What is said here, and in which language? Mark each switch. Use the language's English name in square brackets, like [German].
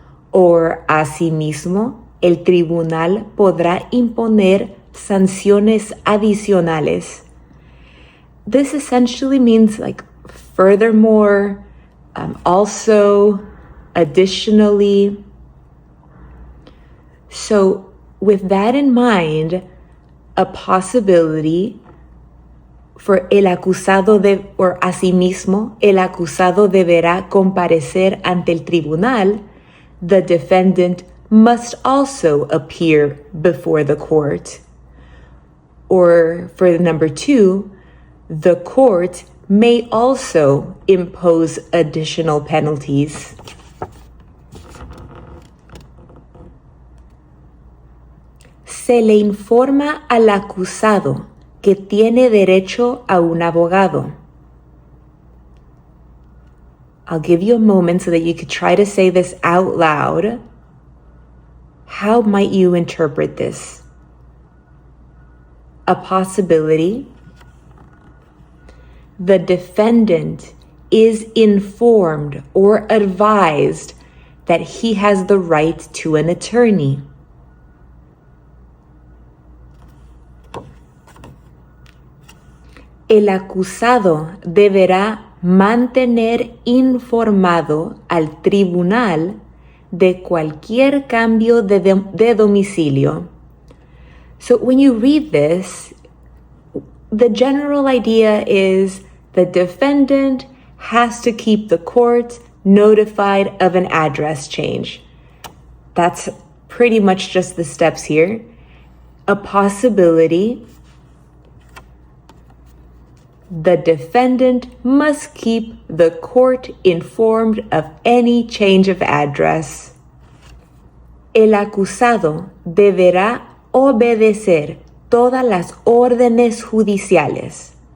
[Spanish] Or, asimismo, el tribunal podrá imponer sanciones adicionales. [English] This essentially means furthermore, also, additionally. So, with that in mind, a possibility for el acusado or [Spanish] asimismo, el acusado deberá comparecer ante el tribunal, [English] the defendant must also appear before the court. Or for the number 2, the court may also impose additional penalties. [Spanish] Se le informa al acusado que tiene derecho a un abogado. [English] I'll give you a moment so that you could try to say this out loud. How might you interpret this? A possibility. The defendant is informed or advised that he has the right to an attorney. [Spanish] El acusado deberá mantener informado al tribunal de cualquier cambio de domicilio. [English] So when you read this, the general idea is the defendant has to keep the court notified of an address change. That's pretty much just the steps here. A possibility. The defendant must keep the court informed of any change of address. [Spanish] El acusado deberá obedecer todas las órdenes judiciales.